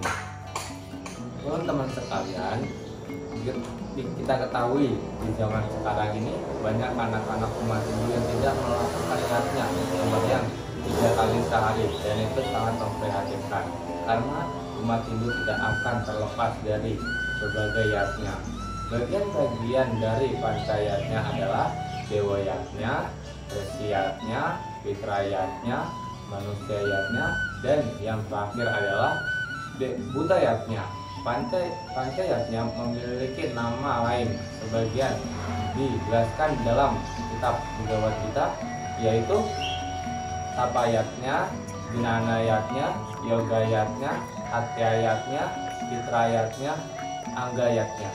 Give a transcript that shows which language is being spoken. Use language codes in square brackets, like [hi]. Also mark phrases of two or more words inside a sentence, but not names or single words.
[id] Teman-teman sekalian, kita ketahui di zaman sekarang ini banyak anak-anak umat Hindu yang tidak melakukan giatnya sembahyang 3 kali sehari, dan itu sangat memprihatinkan karena umat Hindu tidak akan terlepas dari berbagai yatnya. Bagian-bagian dari pancayatnya adalah dewa yatnya, resi yatnya, fitra yatnya, manusia yatnya, dan yang terakhir adalah buta yatnya. Pancayatnya memiliki nama lain, sebagian dijelaskan dalam kitab Bhagavad Gita, yaitu Tapayatnya, Jnanayatnya, Yogayatnya, Hatyayatnya, Fitrayatnya, Anggayatnya.